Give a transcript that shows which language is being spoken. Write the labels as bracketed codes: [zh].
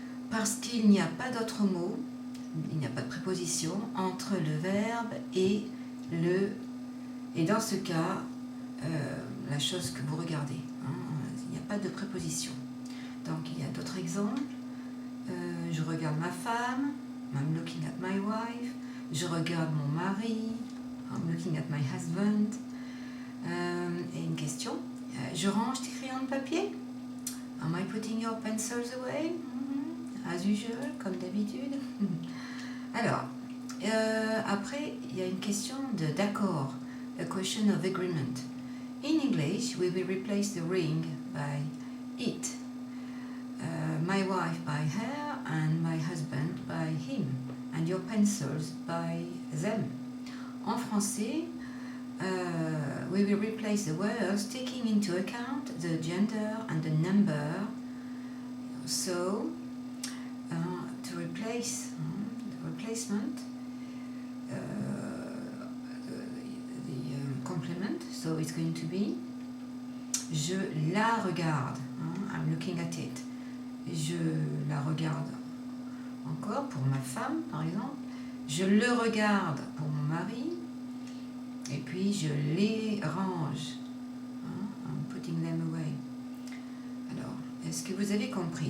[fr] Parce qu'il n'y a pas d'autre mot, il n'y a pas de préposition entre le verbe et le... Et dans ce cas, la chose que vous regardez, il n'y a pas de préposition. Donc, il y a d'autres exemples. Je regarde ma femme, [en] I'm looking at my wife. [fr] Je regarde mon mari, [en] I'm looking at my husband. [fr] Et une question, je range tes crayons de papier? [en] Am I putting your pencils away? As usual, [fr] comme d'habitude. Alors, après, il y a une question d'accord, [en] a question of agreement. In English, we will replace the ring by it, my wife by her, and my husband by him, and your pencils by them. [fr] En français, [en] we will replace the words taking into account the gender and the number. So, to replace the replacement, the complement, so it's going to be [fr] je la regarde, [en] I'm looking at it. [fr] Je la regarde encore pour ma femme, par exemple. Je le regarde pour mon mari. Et puis je les range. [en] I'm putting them away. [fr] Alors, est-ce que vous avez compris?